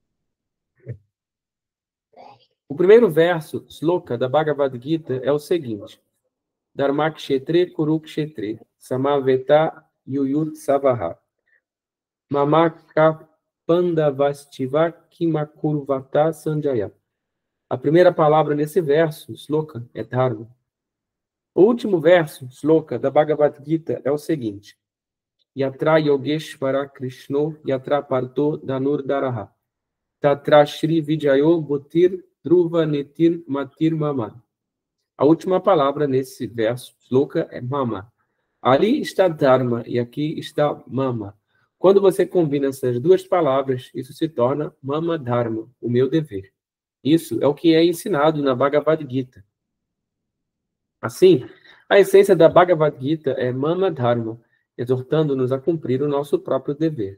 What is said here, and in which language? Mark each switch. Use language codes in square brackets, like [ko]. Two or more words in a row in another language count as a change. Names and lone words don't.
[pt] O primeiro verso, Shloka, da Bhagavad Gita, é o seguinte: [sa] धर्मक्षेत्रे कुरुक्षेत्रे समवेता युयुत्सवः मामकाः पाण्डवाश्चैव किमकुर्वत सञ्जय. [pt] A primeira palavra nesse verso, Shloka, é Dharma. O último verso, sloka, da Bhagavad Gita é o seguinte: [sa] यत्र योगेश्वरः कृष्णो यत्र पार्थो धनुर् धरः तत्र श्रीः विजयो भूतिः ध्रुवा नीतिः मतिः मम. [pt] A última palavra nesse verso, sloka, é mama. Ali está Dharma e aqui está Mama. Quando você combina essas duas palavras, isso se torna [sa] Mama Dharma, [pt] o meu dever. Isso é o que é ensinado na Bhagavad Gita. Assim, a essência da Bhagavad Gita é [sa] Mama Dharma, [pt] exortando-nos a cumprir o nosso próprio dever.